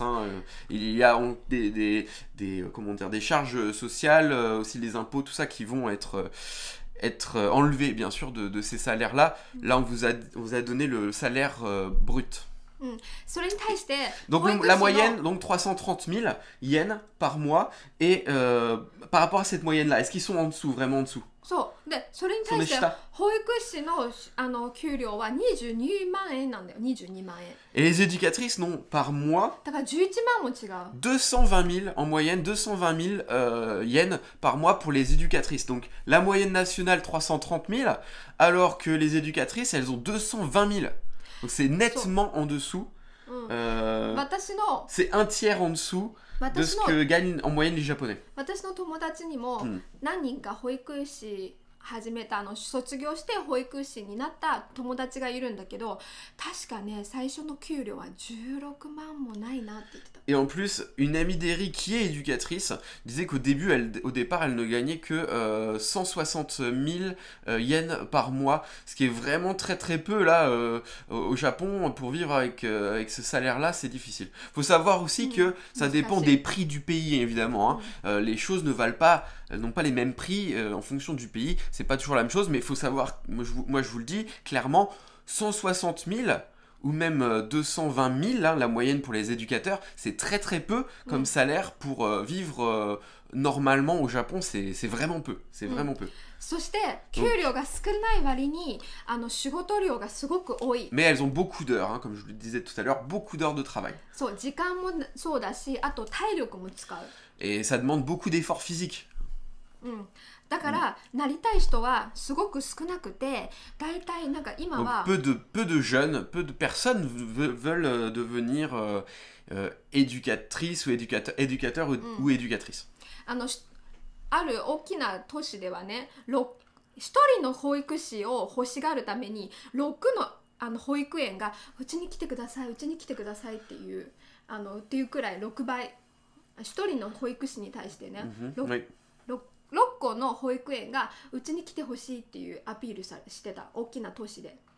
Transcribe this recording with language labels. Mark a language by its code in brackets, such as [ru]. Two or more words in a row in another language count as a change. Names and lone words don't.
[fr] Il y a des charges sociales, aussi les impôts, tout ça qui vont être enlevés bien sûr de ces salaires là. Là on vous a donné le salaire brut. Donc la moyenne, donc 330 000 yens par mois. Et par rapport à cette moyenne là, est-ce qu'ils sont en dessous, vraiment en dessous? [ja] そうでそれに対して保育士の給料は22万円なんだよ。22万円。 [fr] Et les éducatrices n'ont par mois [ja] だから11万も違う。 [fr] 220 000 en moyenne, 220 000 yens par mois pour les éducatrices. Donc la moyenne nationale 330 000, alors que les éducatrices elles ont 220 000. Donc c'est nettement en dessous. C'est un tiers en dessous de ce que gagnent en moyenne les Japonais. [ja] 私の友達にも何人か保育士始めた卒業して保育士になった友達がいるんだけど、確かね最初の給料は16万もないなって言ってた。 [fr] Et en plus, une amie d'Eri qui est éducatrice disait qu'au départ, elle ne gagnait que 160 000 yens par mois, ce qui est vraiment très très peu là au Japon. Pour vivre avec ce salaire-là, c'est difficile. Faut savoir aussi que ça dépend des prix du pays, évidemment. Les choses n'ont pas les mêmes prix en fonction du pays. C'est pas toujours la même chose, mais il faut savoir, moi je vous le dis clairement, 160 000 ou même 220 000, hein, la moyenne pour les éducateurs, c'est très très peu comme salaire pour vivre normalement au Japon, c'est vraiment peu, c'est vraiment peu. [ja] そして給料が少ない割に仕事量がすごく多い。 [fr] Mais elles ont beaucoup d'heures, hein, comme je le disais tout à l'heure, beaucoup d'heures de travail. [ja] そう、時間もそうだし、あと体力も使う。 [fr] Et ça demande beaucoup d'efforts physiques. [ja] だからなりたい人はすごく少なくて、だいたいなんか今は [fr] peu de jeunes, peu de personnes veulent devenir éducatrices ou éducateurs ou éducatrices. [ja] ある大きな都市ではね、一人の保育士を欲しがるために6の保育園がうちに来てください、うちに来てくださいっていうっていうくらい6倍、一人の保育士に対してね、6個の保育園がうちに来てほしいっていうアピールしてた大きな都市で。